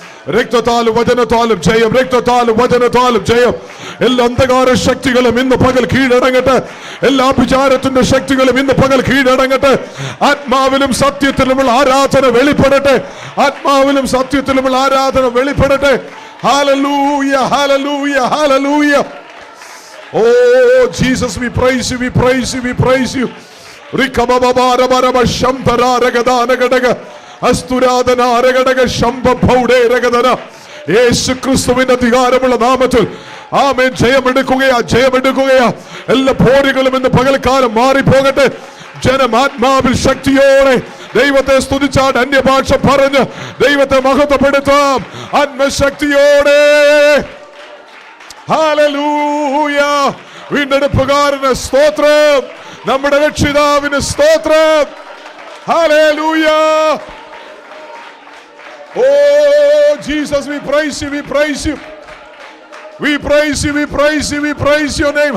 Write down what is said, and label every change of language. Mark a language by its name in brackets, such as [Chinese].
[Malayalam] രക്തത്താലും വചനത്താലും ജയം, രക്തത്താലും വചനത്താലും ജയം. എല്ലാ അന്ധകാര ശക്തികളും ഇന്ന് പകൽ കീഴടങ്ങട്ടെ. എല്ലാ വിചാരത്തിന്റെ ശക്തികളും ഇന്ന് പകൽ കീഴടങ്ങട്ടെ. ആത്മാവിലും സത്യത്തിലുമുള്ള ആരാധന വെളിപ്പെടട്ടെ. ആത്മാവിലും സത്യത്തിലുമുള്ള ആരാധന വെളിപ്പെടട്ടെ. Hallelujah, hallelujah, hallelujah. [English] Oh Jesus, we praise you, we praise you, we praise you. Rikabababarabaraba shambararagadanagadaga അസ്തുരാധനാരകടക ശംഭൗഡേരകധന. [Malayalam] യേശു ക്രിസ്തുവിന്റെ അധികാരമുള്ള നാമത്തിൽ ആമേൻ. ജയമെടുക്കുകയാ, ജയമെടുക്കുകയാ. എല്ലാ പോരുകളും ഇന്ന് പകൽക്കാലം മാറിപ്പോകട്ടെ. ജനം ആത്മാവിൽ ശക്തിയോടെ ദൈവത്തെ സ്തുതിച്ചാൽ അന്യഭാഷ പറഞ്ഞ് ദൈവത്തെ മഹത്വപ്പെടുത്താം. ആത്മശക്തിയോടെ. ഹല്ലേലൂയ. വീണ്ടെടുപ്പുകാരന് സ്തോത്രം, നമ്മുടെ രക്ഷിതാവിന് സ്തോത്രം. Hallelujah. [English] Oh Jesus, we praise you, we praise you, we praise you, we praise you, we praise your name.